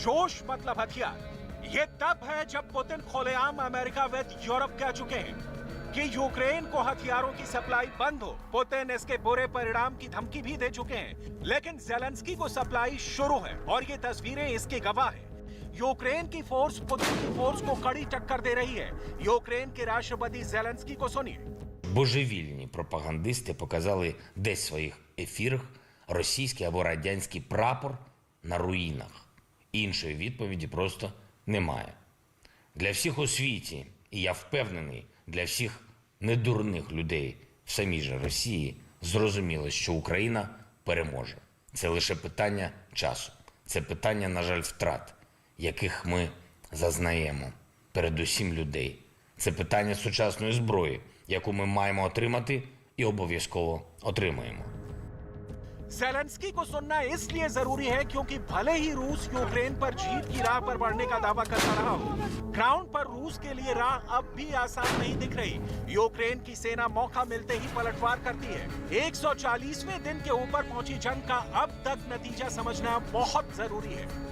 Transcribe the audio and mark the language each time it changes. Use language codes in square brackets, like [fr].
[hi] जोश मतलब हथियार। ये तब है जब पुतिन खुलेआम अमेरिका व यूरोप कह चुके हैं कि यूक्रेन को हथियारों की सप्लाई बंद हो। पुतिन इसके बुरे परिणाम की धमकी भी दे चुके हैं, लेकिन ज़ेलेंस्की को सप्लाई शुरू है और ये तस्वीरें इसके गवाह हैं। यूक्रेन की फोर्स पुतिन की फोर्स को कड़ी टक्कर दे रही है। यूक्रेन के राष्ट्रपति ज़ेलेंस्की को सुनिए। [uk] Божевільні пропагандисти показали десь в своїх ефірах російський або радянський прапор на руїнах. Іншої відповіді просто немає. Для всіх у світі, і я впевнений, для всіх недурних людей в самій же Росії зрозуміло, що Україна переможе. Це лише питання часу. Це питання, на жаль, втрат, яких ми зазнаємо, передусім людей. Це питання сучасної зброї, яку ми маємо отримати і обов'язково отримаємо. [hi] ज़ेलेंस्की को सुनना इसलिए जरूरी है क्योंकि भले ही रूस यूक्रेन पर जीत की राह पर बढ़ने का दावा करता रहा हो, ग्राउंड पर रूस के लिए राह अब भी आसान नहीं दिख रही। यूक्रेन की सेना मौका मिलते ही पलटवार करती है। 140वें दिन के ऊपर पहुंची जंग का अब तक नतीजा समझना बहुत जरूरी है।